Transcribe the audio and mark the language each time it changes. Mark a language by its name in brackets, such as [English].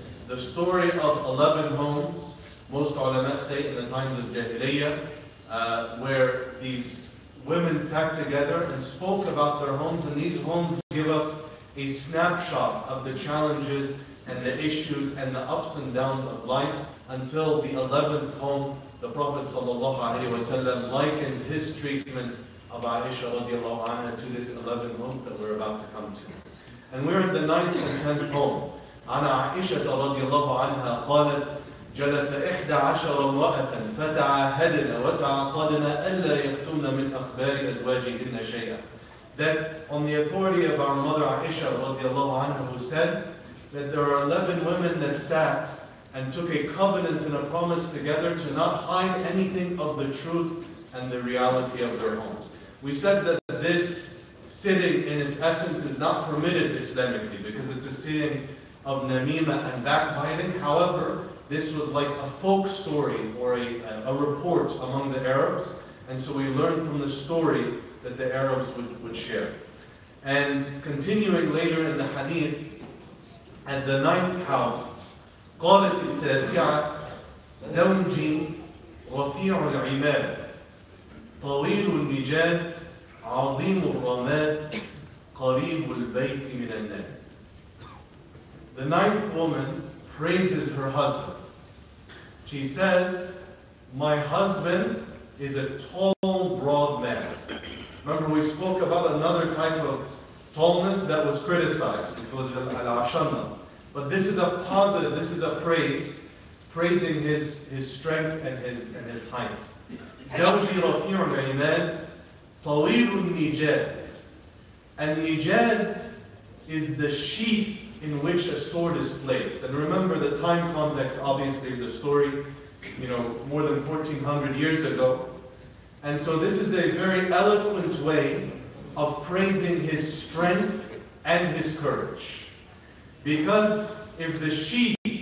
[English] The story of 11 homes, most ulama say in the times of Jahiliyyah, where these women sat together and spoke about their homes, and these homes give us a snapshot of the challenges and the issues and the ups and downs of life until the 11th home. The Prophet ﷺ likens his treatment of Aisha radiallahu anha to this 11th home that we're about to come to. And we're in the 9th and 10th home. [Arabic] عن عائشة رضي الله عنها قالت جلس 11 امرأة فتعاهدن وتعاقدن ألا يكتمن من أخبار أزواجهن شيئا. [English] That on the authority of our mother Aisha radiallahu anha, who said that there are 11 women that sat and took a covenant and a promise together to not hide anything of the truth and the reality of their homes. We said that this sitting in its essence is not permitted Islamically because it's a sitting of namima and backbiting. However, this was like a folk story or a report among the Arabs, and so we learned from the story that the Arabs would share. And continuing later in the hadith, at the 9th house, [Arabic] قالت التاسعة زوجي رفيع العماد طويل النجاد عظيم الرماد قريب البيت من الناد. [English] The 9th woman praises her husband. She says, my husband is a tall, broad man. Remember, we spoke about another type of tallness that was criticized, which was al-ashanna. But this is a positive, this is a praise, praising his strength and his height. [Arabic] زوجي رفيع العماد طويل النجاد. [English] And nijad is the sheath in which a sword is placed. And remember the time context, obviously, of the story, more than 1400 years ago. And so this is a very eloquent way of praising his strength and his courage. Because if the sheath